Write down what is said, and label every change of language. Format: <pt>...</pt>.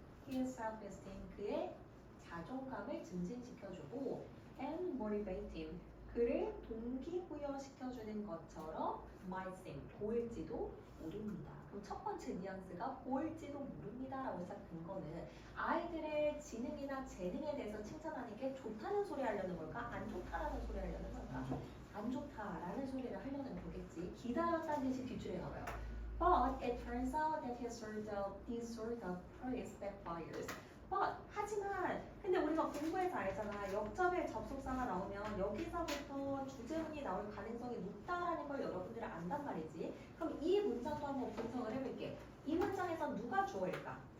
<en>His self-esteem</en> <ko>그의 자존감을 증진시켜주고</ko> <en>and motivate him</en> <ko>그를 동기부여시켜주는 것처럼</ko> <en>might seem</en> <ko>보일지도 모릅니다. 그럼 첫 번째 뉘앙스가 보일지도 모릅니다라고 시작된 거는 아이들의 지능이나 재능에 대해서 칭찬하는 게 좋다는 소리 하려는 걸까? 안 좋다라는 소리 하려는 걸까? 안 좋다라는 소리를 하려는 거겠지. 기다렸다는 뜻이 뒷줄에 나와요.</ko> <en>But it turns out that this sort of praise backfires.</en> <ko>But 하지만 근데 우리가 공부해서 알잖아. 역접의 접속사가 나오면 여기서부터 주제문이 나올 가능성이 높다라는 걸 여러분들이 안단 말이지. 그럼 이 문장도 한번 분석을 해볼게. 이 문장에서 누가 주어일까?</ko>